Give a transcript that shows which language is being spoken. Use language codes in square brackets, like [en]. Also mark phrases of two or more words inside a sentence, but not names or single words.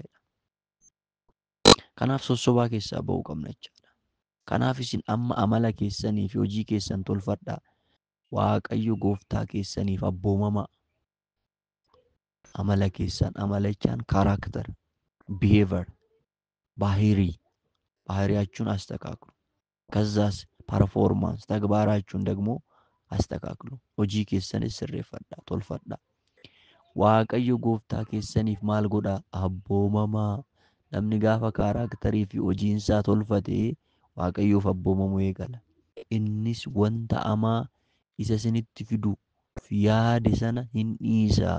[om] Kanaaf sossobaa keessaa ba'uu qabna jechaadha. Kanaaf isin amma amala keessanii fi hojii keessan tolfadhaa. Waaqayyo gooftaa keessaniif abboomamaa. Amala keessan, amala jechaan [en] kaaraakter, biheevar, [am] ባህሪያችሁን አስተካክሉ። ከዛስ ፐርፎርማንስ ተግባራችሁን ደግሞ አስተካክሉ። [om] hojii keessanis sirreeffadhaa, tolfadhaa. Waaqayyo gooftaa keessaniif maal godhaa? Abboomamaa. Namni gaafa kaaraakterii fi hojiinsaa tolfatee waaqayyoof abboomamuu eegala. Innis wanta hamaa isa isinitti fidu yaade sana hin dhiisaa.